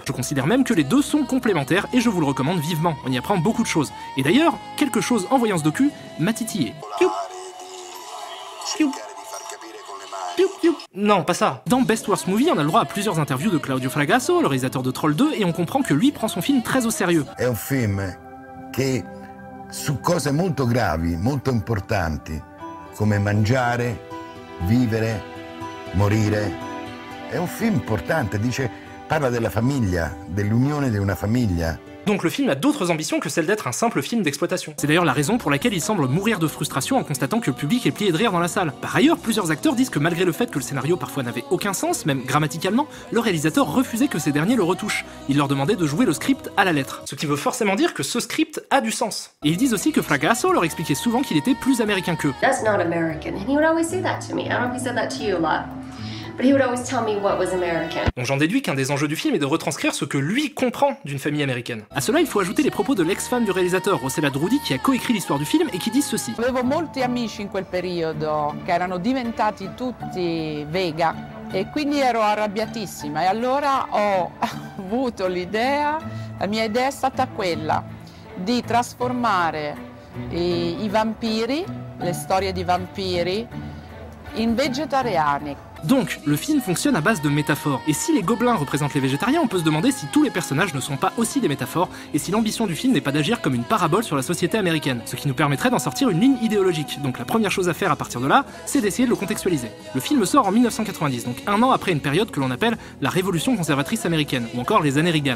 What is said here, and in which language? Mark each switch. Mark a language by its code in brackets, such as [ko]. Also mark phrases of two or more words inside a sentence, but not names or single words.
[fr] Je considère même que les deux sont complémentaires et je vous le recommande vivement, on y apprend beaucoup de choses. Et d'ailleurs, quelque chose en voyant ce docu m'a titillé. Non, pas ça. Dans Best Worst Movie, on a le droit à plusieurs interviews de Claudio Fragasso, le réalisateur de Troll 2, et on comprend que lui prend son film très au sérieux. [it] È un film che su cose molto gravi, molto importanti, come mangiare, vivere, morire. È un film importante, parla della famiglia, dell'unione di una famiglia. [fr] Donc le film a d'autres ambitions que celle d'être un simple film d'exploitation. C'est d'ailleurs la raison pour laquelle il semble mourir de frustration en constatant que le public est plié de rire dans la salle. Par ailleurs, plusieurs acteurs disent que malgré le fait que le scénario parfois n'avait aucun sens, même grammaticalement, le réalisateur refusait que ces derniers le retouchent. Il leur demandait de jouer le script à la lettre. Ce qui veut forcément dire que ce script a du sens. Et ils disent aussi que Fragasso leur expliquait souvent qu'il était plus américain qu'eux. [en] That's not American. And he would always say that to me. I don't know if he said that to you a lot. But he would always tell me what was American. [fr] Donc j'en déduis qu'un des enjeux du film est de retranscrire ce que lui comprend d'une famille américaine. À cela, il faut ajouter les propos de l'ex-femme du réalisateur, Rossella Drudi, qui a coécrit l'histoire du film et qui dit ceci. [it] Avevo molti amici in quel periodo che erano diventati tutti vega e quindi ero arrabbiatissima e allora ho avuto l'idea, la mia idea è stata quella di trasformare i vampiri, le storie di vampiri, in vegetariani. [fr] Donc, le film fonctionne à base de métaphores, et si les gobelins représentent les végétariens, on peut se demander si tous les personnages ne sont pas aussi des métaphores, et si l'ambition du film n'est pas d'agir comme une parabole sur la société américaine, ce qui nous permettrait d'en sortir une ligne idéologique. Donc la première chose à faire à partir de là, c'est d'essayer de le contextualiser. Le film sort en 1990, donc un an après une période que l'on appelle la révolution conservatrice américaine, ou encore les années Reagan.